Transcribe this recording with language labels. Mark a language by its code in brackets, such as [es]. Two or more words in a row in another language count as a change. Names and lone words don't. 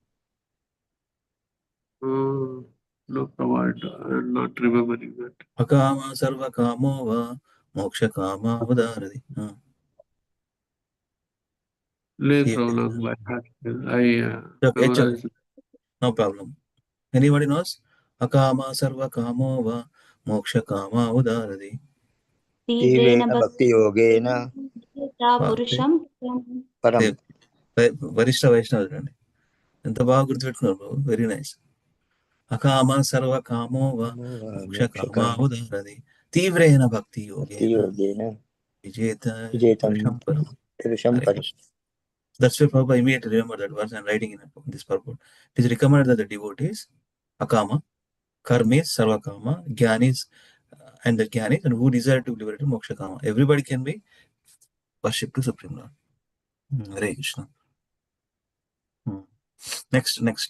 [en] No, Prabhu, I am not remembering that. [sa] Hakama Sarvakamo va Mokshakama Udaradi. [en] No problem. Anybody knows? [sa] Akama sarva kamo va moksha kama udaradi. Bhakti yogena param. Varishta Vaishnava [te] అండి ఎంత బాగా గుర్తుపెట్టుకున్నారు [en] very nice [sa] అకామ సర్వ కామో వా మోక్ష కామా ఉదారది తీవ్రేణ భక్తి యోగేన విజేతం పురుషం పరం. [en] That's why Prabhupada immediately remember that verse and writing in this purport. It is recommended that the devotees, Akama, Karmis, Sarvakama, Jnanis, and the Jnanis, and who desire to liberate Moksha Kama. Everybody can be worshipped to Supreme Lord. Hare Krishna. Next.